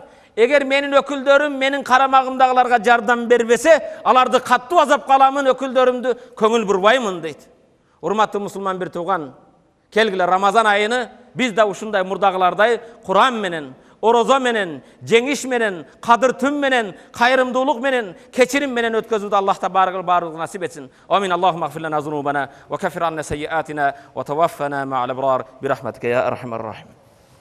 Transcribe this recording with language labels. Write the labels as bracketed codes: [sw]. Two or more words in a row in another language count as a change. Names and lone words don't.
[ky] Эгер менин өкүлдөрүм менин карамагымдагыларга жардам бербесе, аларды каттуу азапка аламын, өкүлдөрүмдү көңүл бурбаймын дейт. Урматтуу мусулман бир тууган, келгиле Рамазан айыны биз да ушундай мурдагылардай Куран менен, орозо менен, жеңиш менен, кадыр түн менен, кайрымдуулук менен, кечирим менен өткөзүүдү Аллах баардыгы насип этсин. [ar] آمين اللهم اغفر لنا ذنوبنا وكفر عنا سيئاتنا وتوفنا مع الأبرار برحمتك يا أرحم الراحمين.